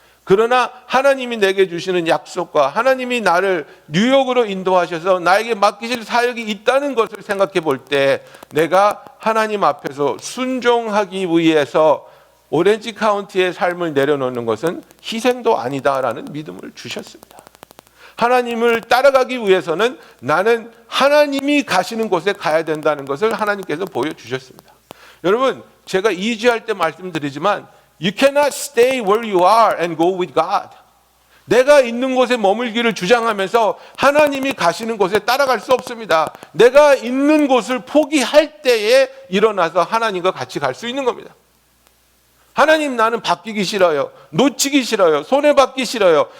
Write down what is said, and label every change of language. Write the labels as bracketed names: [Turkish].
[Korean] 그러나 하나님이 내게 주시는 약속과 하나님이 나를 뉴욕으로 인도하셔서 나에게 맡기실 사역이 있다는 것을 생각해 볼 때 내가 하나님 앞에서 순종하기 위해서 오렌지 카운티의 삶을 내려놓는 것은 희생도 아니다라는 믿음을 주셨습니다. 하나님을 따라가기 위해서는 나는 하나님이 가시는 곳에 가야 된다는 것을 하나님께서 보여주셨습니다. 여러분, 제가 이주할 때 말씀드리지만 [English] You cannot stay where you are and go with God. [Korean] 내가 있는 곳에 머물기를 주장하면서 하나님이 가시는 곳에 따라갈 수 없습니다. 내가 있는 곳을 포기할 때에 일어나서 하나님과 같이 갈 수 있는 겁니다. 하나님, 나는 바뀌기 싫어요. 놓치기 싫어요. 손해받기 싫어요.